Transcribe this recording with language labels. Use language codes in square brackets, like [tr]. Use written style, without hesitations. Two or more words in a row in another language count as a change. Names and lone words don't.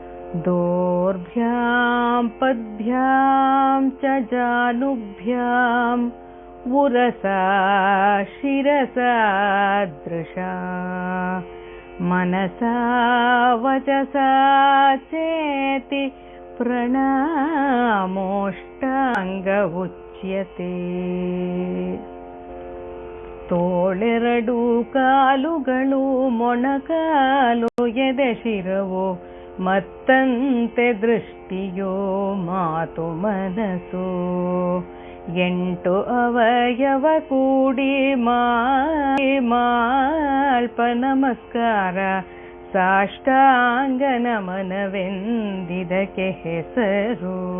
[sa] दोर्भ्यां पद्भ्यां च जानुभ्याम् उरसा शिरसा दृशा मनसा वचसा चेति प्रणामोष्टांग उच्यते। [kn] ತೋಳೆರಡು ಕಾಲುಗಳು ಮೊಣಕಾಲು ಎದೆ ಶಿರವು ಮತ್ತಂತೆ ದೃಷ್ಟಿಯೋ ಮಾತು ಮನಸ್ಸು ಎಂಟು ಅವಯವ ಕೂಡಿ ಮಾಲ್ಪ ನಮಸ್ಕಾರ ಸಾಷ್ಟಾಂಗ ನಮನವೆಂದಿದಕ್ಕೆ ಹೆಸರು.